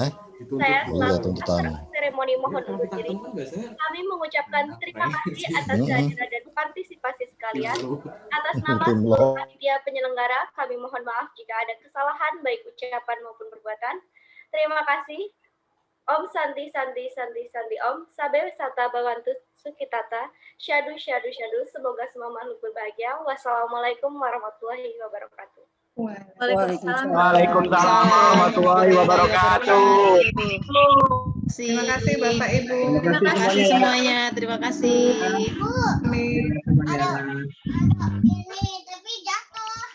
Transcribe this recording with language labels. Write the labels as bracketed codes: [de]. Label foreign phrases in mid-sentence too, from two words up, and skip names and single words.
[id] Saya selaku seremoni mohon undur diri. Kami mengucapkan terima kasih atas kehadiran dan partisipasi sekalian. Atas nama seluruh panitia penyelenggara, kami mohon maaf jika ada kesalahan baik ucapan maupun perbuatan. Terima kasih. [sa] ॐ शान्ति शान्ति शान्ति शान्ति ॐ सर्वे सत भवन्तु सुखिनः साधु साधु साधु. [id] Semoga semua makhluk berbahagia. [ar] والسلام عليكم ورحمة الله وبركاته. وعليكم السلام ورحمة الله وبركاته. [id] Terima kasih Bapak Ibu. Terima kasih semuanya. Terima kasih. Ini tapi jatuh.